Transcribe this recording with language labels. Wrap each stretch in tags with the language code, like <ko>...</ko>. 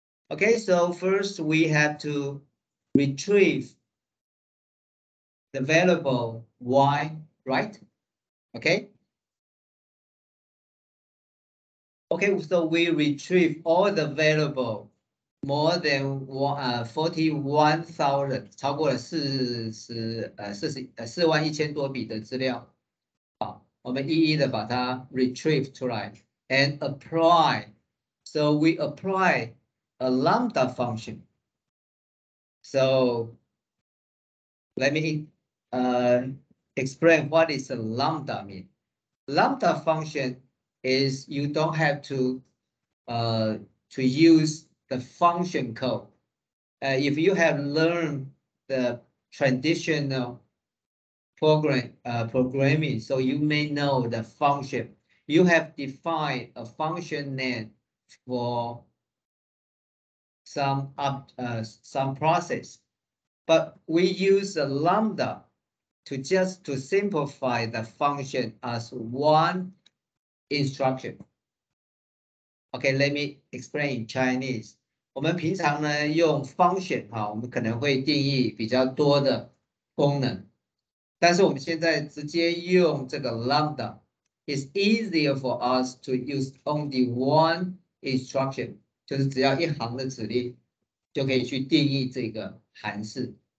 <en>Okay, so first we have to retrieve the variable y, right? Okay. Okay, so we retrieve all the variable more than 41,000，</en> <zh>超过了41000多笔的资料。好，我们一一的把它 retrieve 出来</zh> <en>and apply. So we apply a lambda function. So let me explain what is a lambda mean. Lambda function is you don't have to use the function code. If you have learned the traditional programming, so you may know the function. You have defined a function name for some process, but we use a lambda to simplify the function as one instruction. Okay, let me explain in Chinese.</en> <zh>我们平常呢用 function 我们可能会定义比较多的功能，但是我们现在直接用这个 lambda.</zh> <en>It's easier for us to use only one instruction.</en> <zh>就是只要一行的指令就可以去定义这个函式。</zh>